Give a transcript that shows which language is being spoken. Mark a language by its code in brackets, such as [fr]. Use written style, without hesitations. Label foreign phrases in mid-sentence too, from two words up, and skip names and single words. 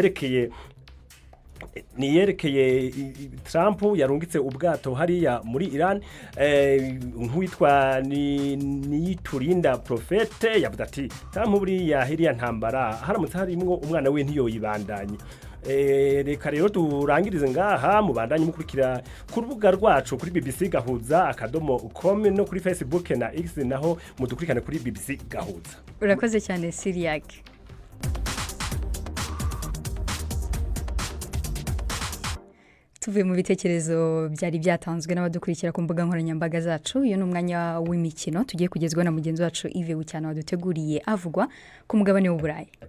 [rn] niyerekeye Trump yarungitse ubwato hariya muri Iran nk'uwitwa Niyiturinda Profete yavuze ati Trump buriya hiriya ntambara haramutse harimwo umwana we ntiyoyibandanye reka rero turangirize ngaha mubandanye mukurikira ku rubuga rwacu kuri BBC Gahuza @com no kuri Facebook na X naho mudukurikane kuri BBC Gahuza urakoze cyane Siriak tuvuye mu bitekerezo byari byatanzwe n'abadukurikira ku mbuga nkoranyambaga zacu iyo ni umwanya w'imikino tugiye kugezwa na mugenzi wacu Yves Bucyana waduteguriye avugwa ku mugabane w'Uburayi